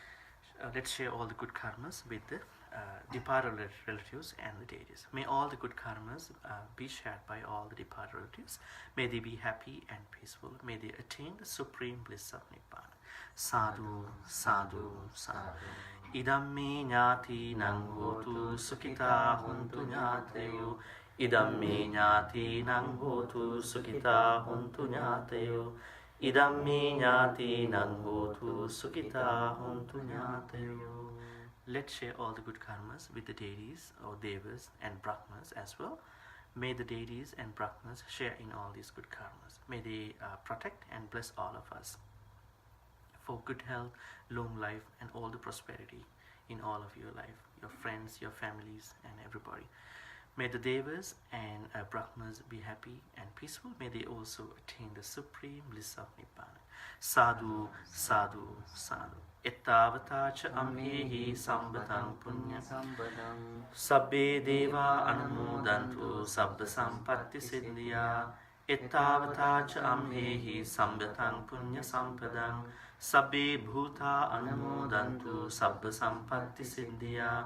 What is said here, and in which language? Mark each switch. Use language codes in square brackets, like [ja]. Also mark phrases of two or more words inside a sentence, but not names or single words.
[en] So let's share all the good karmas with the departed relatives and the deities. May all the good karmas be shared by all the departed relatives. May they be happy and peaceful. May they attain the supreme bliss of Nibbana. [pi] Sadhu, sadhu, sadhu. Idam me ñāti nang hotu sukhita huntu ñāteyo. Idam me ñāti nang hotu sukhita huntu ñāteyo. Idam me ñāti nang hotu sukhita huntu ñāteyo. [en] Let's share all the good karmas with the deities or devas and brahmas as well. May the deities and brahmas share in all these good karmas. May they protect and bless all of us for good health, long life, and all the prosperity in all of your life, your friends, your families, and everybody. May the devas and brahmas be happy and peaceful. May they also attain the supreme bliss of Nibbana. [pi] Sadhu, sadhu, sadhu. Ettavata cha amhehi sambatang punya Sambadam sabbe deva anumodantu sabba sampatti siddhya. Ettavata cha amhehi sambatang punya sampadang sabbe bhuta anumodantu sabba sampatti siddhya.